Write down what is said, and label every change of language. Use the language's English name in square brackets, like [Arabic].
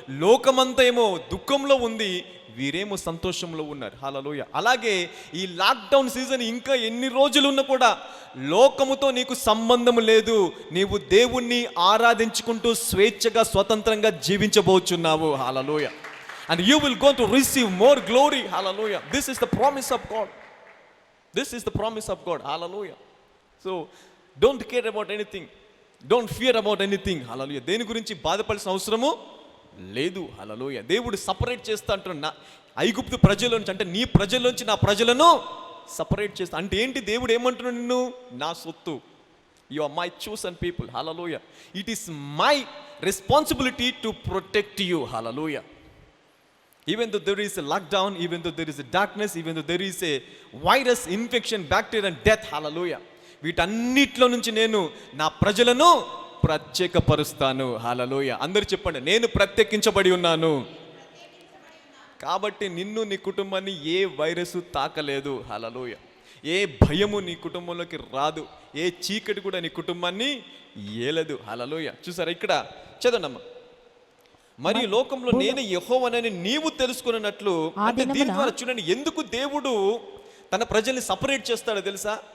[Telugu] లోకమంతా ఏమో దుఃఖంలో ఉంది, వీరేమో సంతోషంలో ఉన్నారు. హల్లెలూయా. అలాగే ఈ లాక్డౌన్ సీజన్ ఇంకా ఎన్ని రోజులు ఉన్నా కూడా లోకముతో నీకు సంబంధం లేదు. నీవు దేవుణ్ణి ఆరాధించుకుంటూ స్వేచ్ఛగా, స్వతంత్రంగా జీవించబోచున్నావు. హల్లెలూయా. [English] And you will go to receive more glory. Hallelujah. This is the promise of God. This is the promise of God. Hallelujah. So don't care about anything. Don't fear about anything. [Telugu] Hallelujah. దేని గురించి బాధపడాల్సిన అవసరము లేదు. హల్లెలూయా. దేవుడు separate చేస్తా అంటున్నా. ఐగుప్తు ప్రజల నుంచి, అంటే నీ ప్రజల నుంచి నా ప్రజలను సపరేట్ చేస్తా అంటే ఏంటి? దేవుడు ఏమంటున్నాడు? నిన్ను నా సొత్తు. [English] You are my chosen people. [Telugu] Hallelujah. [English] It is my responsibility to protect you. Hallelujah. Even though there is a lockdown, even though there is a darkness, even though there is a virus, infection, bacteria and death, hallelujah, [Telugu] వీటన్నిటిలో నుంచి నేను నా ప్రజలను ప్రత్యేకపరుస్తాను, [English] Hallelujah. [Telugu] అందరూ చెప్పండి, నేను ప్రత్యేకించబడి ఉన్నాను. కాబట్టి నిన్ను నీ కుటుంబాన్ని ఏ వైరస్ తాకలేదు, హల్లెలూయా. ఏ భయము నీ కుటుంబంలోకి రాదు, ఏ చీకటి కూడా నీ కుటుంబాన్ని ఏలదు, హల్లెలూయా. చూసారా ఇక్కడ చదవండమ్మా. మరియు లోకంలో నేను యెహోవానని నీవు తెలుసుకున్నట్లు, అంటే దీని ద్వారా చూడండి ఎందుకు దేవుడు తన ప్రజల్ని సపరేట్ చేస్తాడో తెలుసా?